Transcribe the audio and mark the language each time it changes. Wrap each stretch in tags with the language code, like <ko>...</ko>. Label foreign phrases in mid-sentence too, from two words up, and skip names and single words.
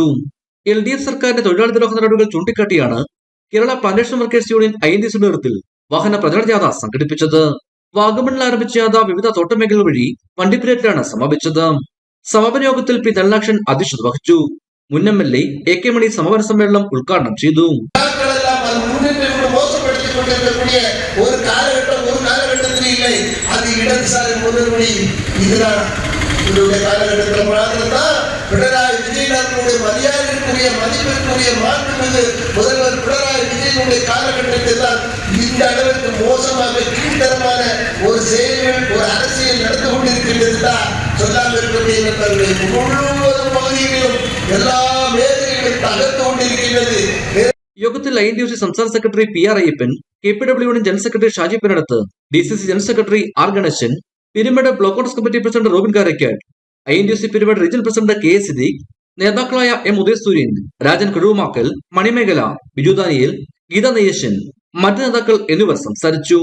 <ml>LDF സർക്കാരിന്റെ തൊഴിലാളി ദ്രോഹ നടപടികൾ ചൂണ്ടിക്കാട്ടിയാണ് കേരള പ്ലാന്റേഷൻ വർക്കേഴ്സ് യൂണിയൻ INTUC നേതൃത്വത്തിൽ വാഹന പ്രചരണ ജാഥ സംഘടിപ്പിച്ചത്. വാഗമണിൽ ആരംഭിച്ച ജാഥ വിവിധ തോട്ടം മേഖലകൾ വഴി വണ്ടിപ്പെരിയാറിലാണ് സമാപിച്ചത്. സമാപന യോഗത്തിൽ P. ധനലക്ഷൻ അധ്യക്ഷത വഹിച്ചു. മുൻ MLA AK മണി സമാപന സമ്മേളനം ഉദ്ഘാടനം ചെയ്തു.</ml> <ta>ஒரு காலகட்டத்தில் இல்லை. அது இடதுசாரி முன்னணி இதுதான். இதனுடைய காலகட்டத்தில் மாத்திரம்தான் பினராயி விஜயனுடைய மரியாதைக்குரிய மதிப்பிற்குரிய மாண்புமிகு முதல்வர் பினராயி விஜயனுடைய காலகட்டத்தில் தான் இந்த அளவுக்கு மோசமாக கீழ்த்தரமான ஒரு செயல்கள் ஒரு அரசியல் நடந்து கொண்டிருக்கின்றது தான் சொல்லாமல் இருக்கக்கூடிய முழுவதும் பகுதிகளிலும் எல்லா மேഖലകളിലും</ta> <ml>തകർന്നു കൊണ്ടിരിക്കുന്നത്. യോഗത്തിൽ INTUC സംസ്ഥാന സെക്രട്ടറി PR അയ്യപ്പൻ, KPWയുടെ ജനറൽ സെക്രട്ടറി ഷാജി പെരടത്ത്, DCC ജനറൽ സെക്രട്ടറി R ഗണേശൻ, പിരമിഡ് ബ്ലോക്ക് കോൺഗ്രസ് കമ്മിറ്റി പ്രസിഡന്റ് റോബിൻ കാരക്കാട്, INTUC പിരമിഡ് റീജിയണൽ പ്രസിഡന്റ് KA സിദ്ദീഖ്, നേതാക്കളായ M. ഉദയസൂര്യൻ, രാജൻ കഴുവുമാക്കൽ, മണിമേഖല, ബിജു ദാനിയേൽ, ഗീത നെയ്യശൻ, മറ്റു നേതാക്കൾ എന്നിവർ സംസാരിച്ചു.</ml>